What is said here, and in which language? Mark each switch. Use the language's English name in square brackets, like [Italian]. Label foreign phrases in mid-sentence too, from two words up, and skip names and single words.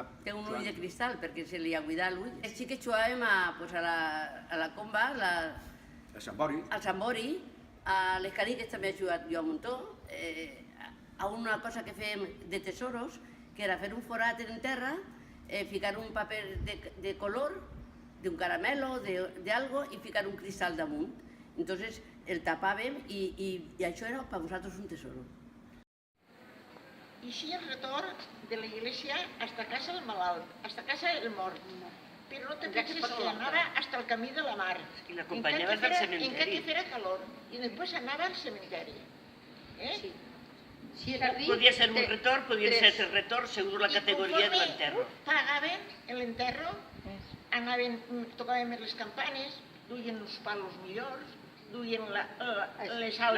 [Catalan] Té un ull de cristal, perquè se li ha cuidat l'ull. Els xiquets jugàvem a la comba, al Sambori. Al Sambori, a les caniques també he jugat jo un muntó, a una cosa que fèiem de tesoros, que era fer un forat en terra, ficar un paper de color, d'un caramelo, de algo, y ficar un cristal damunt. Entonces, el tapàvem i això era per vosaltres un tesoro. Y sí el retorn de la iglesia hasta casa del malalt, hasta casa del mort. [Spanish] Pero no te pienses que [Catalan] anava hasta el camí de la mar. I l'acompanyaves del cementeri. Encara que fera calor. I després anava al cementeri. Sí. Si era ric... Podia ser un retorn, podia ser el retorn segons la categoria de l'enterro. Pagaven l'enterro, anaven, tocaven les campanes, duien els palos millors, duien les algues,